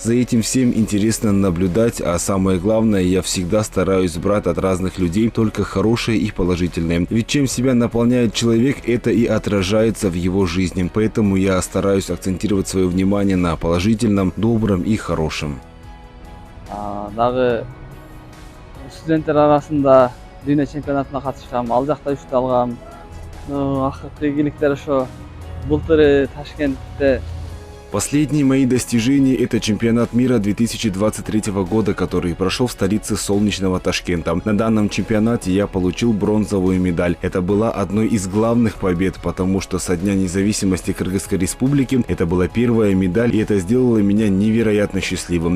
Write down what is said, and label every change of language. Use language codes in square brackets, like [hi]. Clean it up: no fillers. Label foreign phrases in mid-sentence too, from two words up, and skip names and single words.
[ru] За этим всем интересно наблюдать, а самое главное, я всегда стараюсь брать от разных людей только хорошее и положительное. Ведь чем себя наполняет человек, это и отражается в его жизни. Поэтому я стараюсь акцентировать свое внимание на положительном, добром и хорошем. [ky] Дагы студенттер арасында дүйнө чемпионатына катышкам, ал жакта үчтү алгам. Акыркы ийгиликтер ошо былтыр Ташкентте. [ru] Последние мои достижения – это чемпионат мира 2023 года, который прошел в столице солнечного Ташкента. На данном чемпионате я получил бронзовую медаль. Это была одной из главных побед, потому что со дня независимости Кыргызской республики это была первая медаль, и это сделало меня невероятно счастливым.